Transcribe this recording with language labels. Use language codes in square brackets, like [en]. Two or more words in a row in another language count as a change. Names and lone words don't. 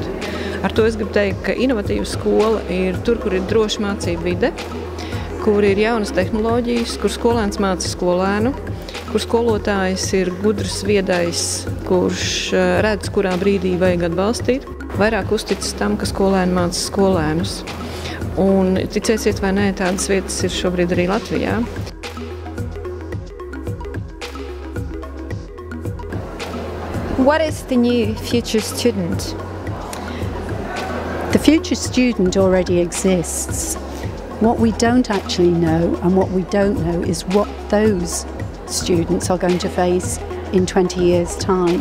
[lv] Ar to es gribu teikt, ka inovatīva skola ir tur, kur ir droša mācība vide, kur ir jaunas tehnoloģijas, kur skolēns māca skolēnu, kur skolotājs ir gudrs, viedais, kurš redz, kurā brīdī vajag atbalstīt, vairāk uzticas tam, ka skolēni māca skolēnus. Un, ticēsiet vai nē, tādas vietas ir šobrīd arī Latvijā. [en] What is the new future student? The future student already exists. What we don't actually know and what we don't know is what those students are going to face in 20 years' time.